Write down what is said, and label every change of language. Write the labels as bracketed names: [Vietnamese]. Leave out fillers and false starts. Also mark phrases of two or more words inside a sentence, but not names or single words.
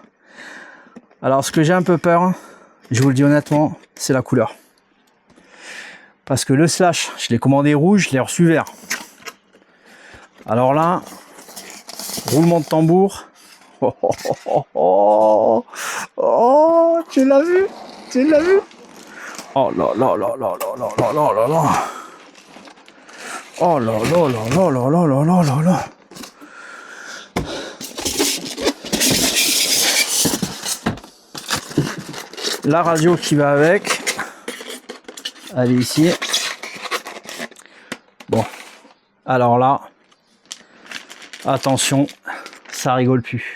[French] Alors, ce que j'ai un peu peur, je vous le dis honnêtement, c'est la couleur. Parce que le Slash, je l'ai commandé rouge, je l'ai reçu vert. Alors là, roulement de tambour. Oh, oh, oh, oh, oh, tu l'as vu? Tu l'as vu? Oh là là là là là là là là là là. Oh là là là là là là là là là là. La radio qui va avec. Elle est ici. Bon. Alors là, attention, ça rigole plus.